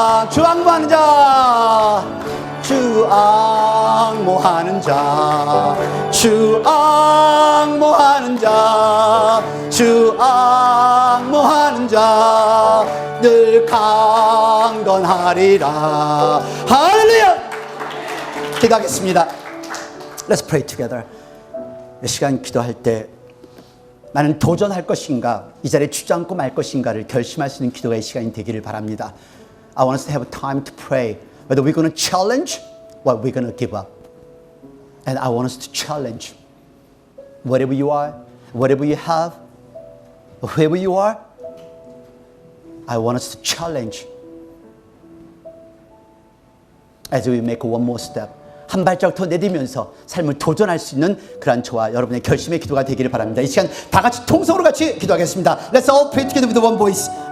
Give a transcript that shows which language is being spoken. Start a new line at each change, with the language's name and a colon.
Korean: 주 앙모하는 자, 주 앙모하는 자, 주 앙모하는 자, 주 앙모하는 자, 늘 강건하리라. 할렐루야. 기도하겠습니다.
English: Let's pray together.
Korean: 이 시간 기도할 때 나는 도전할 것인가, 이 자리에 주저앉고 말 것인가를 결심할 수 있는 기도가 이 시간이 되기를 바랍니다.
English: I want us to have time to pray whether we're going to challenge or we're going to give up. And I want us to challenge whatever you are, whatever you have, whoever you are. I want us to challenge as we make one more step.
Korean: 한 발자국 더 내디면서 삶을 도전할 수 있는 그러한 저와 여러분의 결심의 기도가 되기를 바랍니다. 이 시간 다 같이 통성으로 같이 기도하겠습니다.
English: Let's all pray together with one voice.